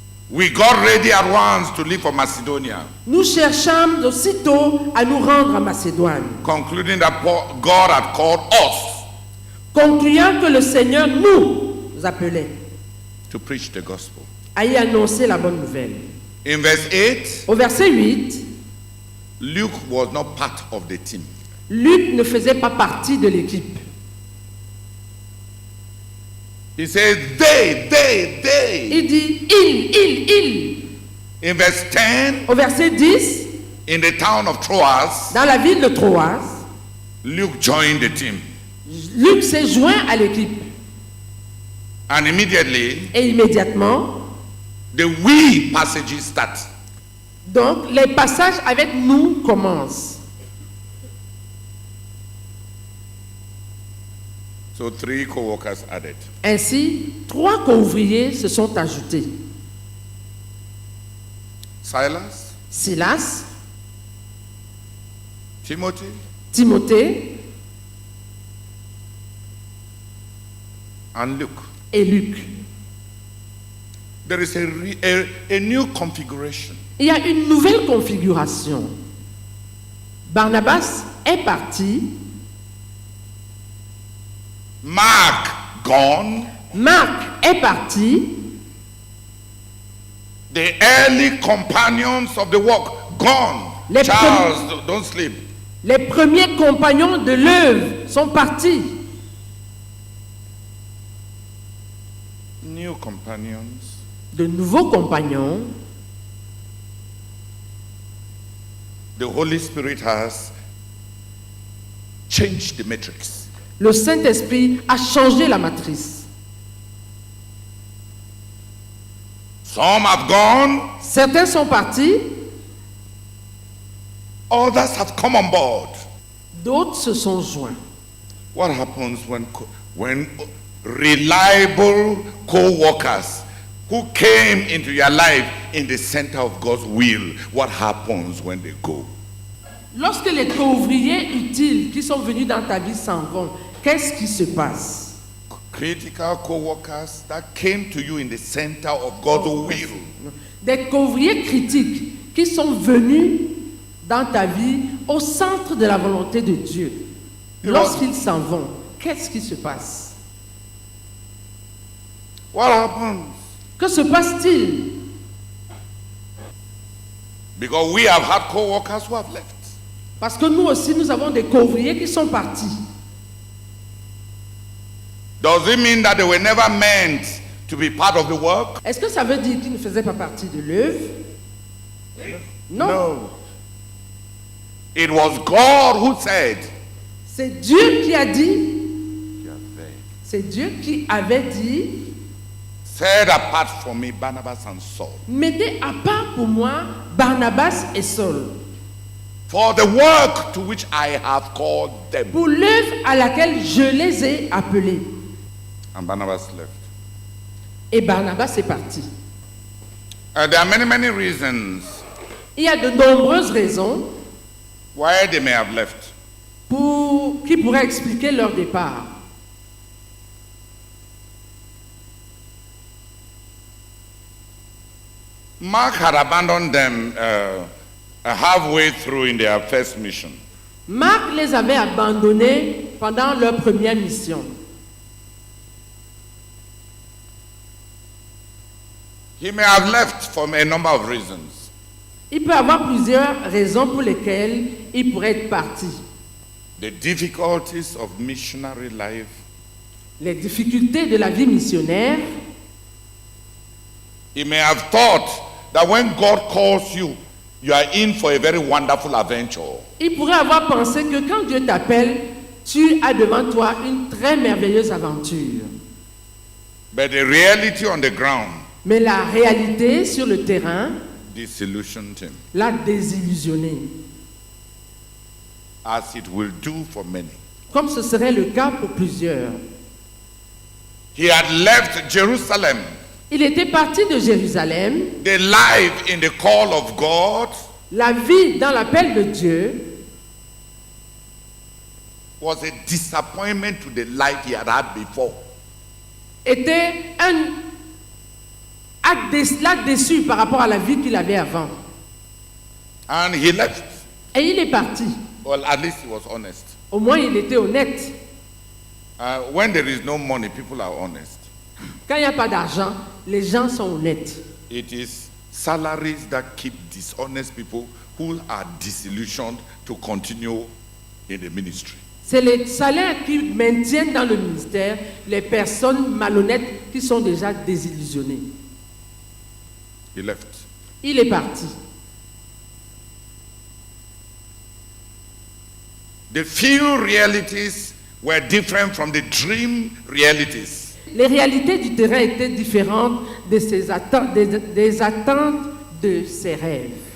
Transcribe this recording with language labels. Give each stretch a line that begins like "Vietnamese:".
English: we got ready at once to leave for Macedonia,
French: nous cherchâmes aussitôt à nous rendre à Macédoine,
English: concluding that God had called us
French: concluant que le Seigneur nous appelait
English: to preach the gospel.
French: à y annoncer la bonne nouvelle.
English: In verse 8,
French: Au verset 8,
English: Luke was not part of the team.
French: Luc ne faisait pas partie de l'équipe.
English: He says, they.
French: Il dit il.
English: In verse 10,
French: Au verset 10,
English: in the town of Troas,
French: dans la ville de Troas,
English: Luke joined the team.
French: Luc s'est joint à l'équipe.
English: And immediately,
French: Et immédiatement,
English: the we passages start.
French: donc, les passages avec nous commencent.
English: So 3 co-workers added.
French: Ainsi, 3 co-ouvriers se sont ajoutés.
English: Silas,
French: Silas,
English: Timothy,
French: Timothée
English: and Luke.
French: et Luc.
English: There is a new configuration.
French: Il y a une nouvelle configuration. Barnabas est parti,
English: Mark gone.
French: Marc est parti,
English: The early companions of the work gone.
French: Les
English: Charles, don't sleep.
French: les premiers compagnons de l'œuvre sont partis.
English: New companions.
French: De nouveaux compagnons,
English: The Holy Spirit has changed the matrix.
French: le Saint-Esprit a changé la matrice.
English: Some have gone,
French: Certains sont partis,
English: others have come on board.
French: d'autres se sont joints.
English: What happens when reliable co-workers who came into your life in the center of God's will, what happens when they go?
French: Lorsque les co-ouvriers utiles qui sont venus dans ta vie s'en vont, qu'est-ce qui se passe?
English: Critical co-workers that came to you in the center of God's will.
French: Des co-ouvriers critiques qui sont venus dans ta vie au centre de la volonté de Dieu. Lorsqu'ils s'en vont, qu'est-ce qui se passe?
English: What happens?
French: Que se passe-t-il?
English: Because we have had co-workers who have left.
French: Parce que nous aussi, nous avons des co-ouvriers qui sont partis.
English: Does it mean that they were never meant to be part of the work?
French: Est-ce que ça veut dire qu'ils ne faisaient pas partie de l'œuvre? Non.
English: It was God who said,
French: C'est Dieu qui a dit, c'est Dieu qui avait dit,
English: set apart from me Barnabas and Saul
French: mettez à part pour moi Barnabas et Saul,
English: for the work to which I have called them.
French: pour l'œuvre à laquelle je les ai appelés.
English: And Barnabas left.
French: Et Barnabas est parti.
English: There are many reasons
French: Il y a de nombreuses raisons
English: why they may have left.
French: qui pourraient expliquer leur départ.
English: Mark had abandoned them halfway through in their first mission.
French: Marc les avait abandonnés pendant leur première mission.
English: He may have left for a number of reasons.
French: Il peut y avoir plusieurs raisons pour lesquelles il pourrait être parti.
English: The difficulties of missionary life
French: Les difficultés de la vie missionnaire,
English: He may have thought that when God calls you, you are in for a very wonderful adventure.
French: il pourrait avoir pensé que quand Dieu t'appelle, tu as devant toi une très merveilleuse aventure.
English: But the reality on the ground
French: Mais la réalité sur le terrain
English: disillusioned him,
French: l'a désillusionné,
English: as it will do for many.
French: comme ce serait le cas pour plusieurs.
English: He had left Jerusalem.
French: Il était parti de Jérusalem.
English: The life in the call of God
French: La vie dans l'appel de Dieu
English: was a disappointment to the life he had had before.
French: était un acte déçu par rapport à la vie qu'il avait avant.
English: And he left.
French: Et il est parti.
English: Well, at least he was honest.
French: Au moins, il était honnête.
English: When there is no money, people are honest.
French: Quand il n'y a pas d'argent, les gens sont honnêtes.
English: It is salaries that keep dishonest people who are disillusioned to continue in the ministry.
French: C'est les salaires qui maintiennent dans le ministère les personnes malhonnêtes qui sont déjà désillusionnées.
English: He left.
French: Il est parti.
English: The few realities were different from the dream realities.
French: Les réalités du terrain étaient différentes de ses attentes, des attentes de ses rêves.